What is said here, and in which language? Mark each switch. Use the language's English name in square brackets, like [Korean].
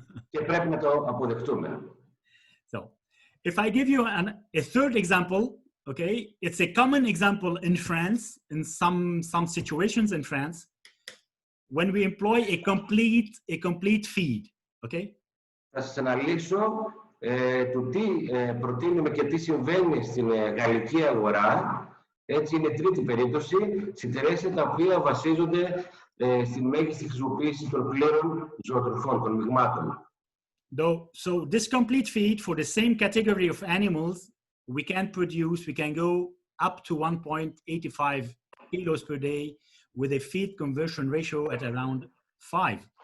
[Greek] Και πρέπει να το αποδεχτούμε. [English] So, if I give you a third example, okay, it's a common example in France, in some situations in France, when we employ a complete feed, okay? [Greek] Θα σας αναλύσω του τι προτείνουμε και τι συμβαίνει στην γαλλική αγορά. Έτσι είναι η τρίτη περίπτωση, συντερέσια τα οποία βασίζονται στην μέγιστη χρησιμοποίηση των πλήρων ζωοτροφών, των μειγμάτων. [English] So this complete feed for the same category of animals, we can go up to 1.85 kilos per day with a feed conversion ratio at around 5.